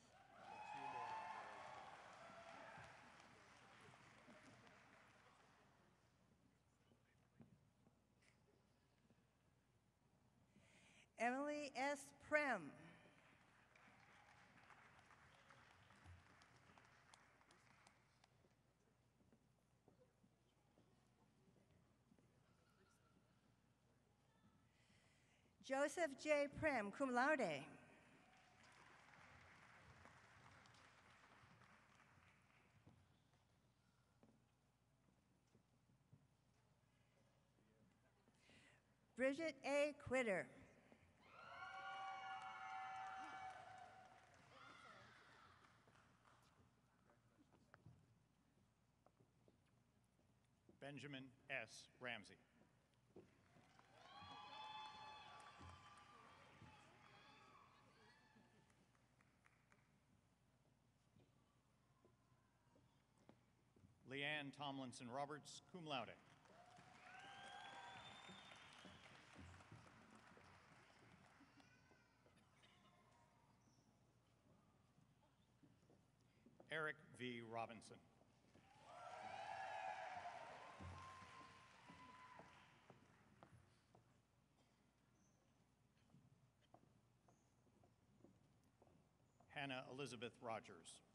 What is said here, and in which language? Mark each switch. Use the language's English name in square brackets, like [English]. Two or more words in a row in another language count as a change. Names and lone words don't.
[English] Emily S. Prem. Joseph J. Prem, [Latin] cum laude. [English] Bridget A. Quitter. Benjamin S. Ramsey. Leanne Tomlinson Roberts, [Latin] cum laude. [English] Eric V. Robinson. Hannah Elizabeth Rogers.